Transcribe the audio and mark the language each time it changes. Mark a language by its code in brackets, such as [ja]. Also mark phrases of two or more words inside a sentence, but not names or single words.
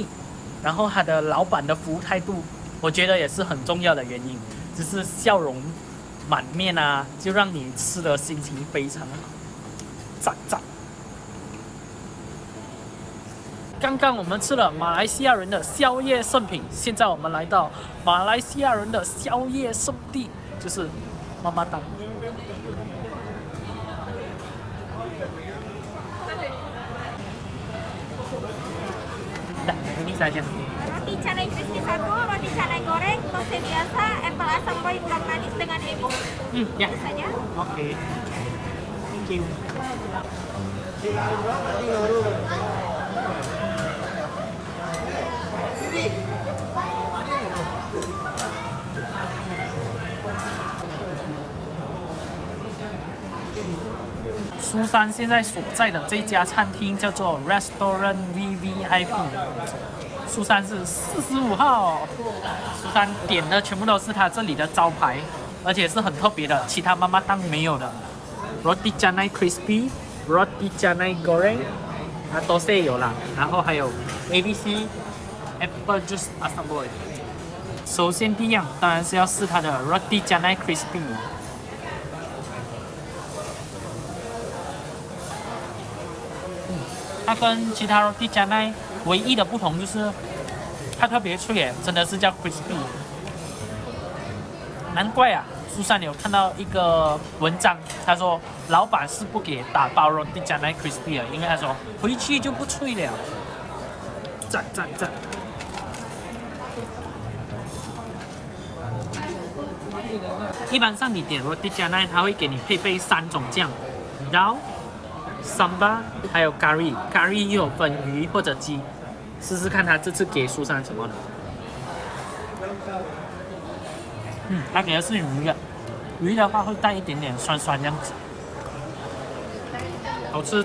[zh] 然后它的老板的服务态度，我觉得也是很重要的原因，就是笑容满面啊，就让你吃的心情非常好，赞赞。刚刚我们吃了马来西亚人的宵夜圣品，现在我们来到马来西亚人的宵夜圣地，就是妈妈档。 [ms] Dah, ini saja. Roti canai crispy 1, roti canai goreng, toste biasa, apple asam boy ulang manis dengan lemon. Ya. Itu saja. Oke. [en] Thank you. [zh] 苏珊现在所在的这家餐厅叫做 Restaurant VVIP。苏珊是45号，苏珊点的全部都是他这里的招牌，而且是很特别的，其他妈妈档没有的。 [ms] Roti canai crispy, roti canai goreng， [zh] 都是有啦，然后还有 [ms] ABC apple juice asam boy。 [zh] 首先第一样当然是要试它的 [ms] roti canai crispy。 [zh] 它跟其他 [ms] roti canai [zh] 唯一的不同就是它特别脆耶，真的是叫 crispy。难怪啊，苏珊有看到一个文章，他说老板是不给打包 [ms] roti canai crispy [zh] 的，因为他说回去就不脆了。赞赞赞！一般上你点 [ms] roti canai， [zh] 它会给你配备3种酱，然后sambal 还有 curry 又有分鱼或者鸡，试试看他这次给苏珊什么的。他给的是鱼的，鱼的话会带一点点酸酸这样子，好吃。